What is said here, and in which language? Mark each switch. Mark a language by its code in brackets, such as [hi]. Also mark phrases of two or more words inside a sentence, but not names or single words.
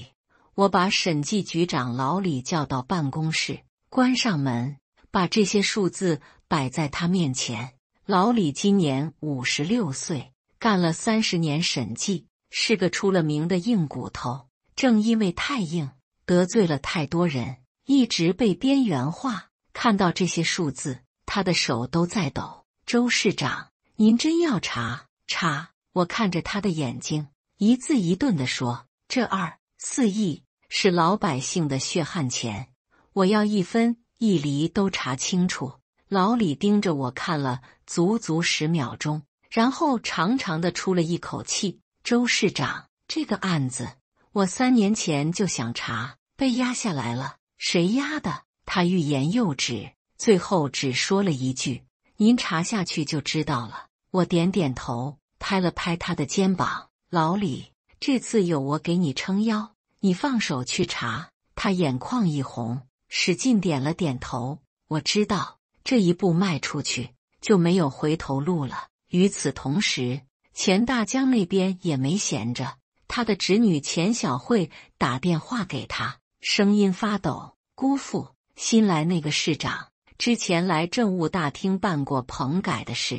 [zh] 我把審計局長老李叫到辦公室，關上門，把這些數字擺在他面前。老李今年56歲，幹了30年審計，是個出了名的硬骨頭。正因為太硬，得罪了太多人，一直被邊緣化。看到這些數字，他的手都在抖。周市長，您真要查？我看着他的眼睛，一字一頓地說：這2.4億是老百姓的血汗錢，我要1分1厘都查清楚。老李盯着我看了足足10秒鐘，然後長長的出了一口氣。周市長，這個案子我3年前就想查，被壓下來了。誰壓的？他欲言又止，最後只說了一句：您查下去就知道了。我點點頭，拍了拍他的肩膀。老李，這次有我給你撐腰，你放手去查。他眼眶一紅，使勁點了點頭。我知道。這一步邁出去，就沒有回頭路了。與此同時，錢大江那邊也沒閒着，他的侄女錢小慧打電話給他，聲音發抖：姑父，新來那個市長之前來政務大廳辦過棚改的事。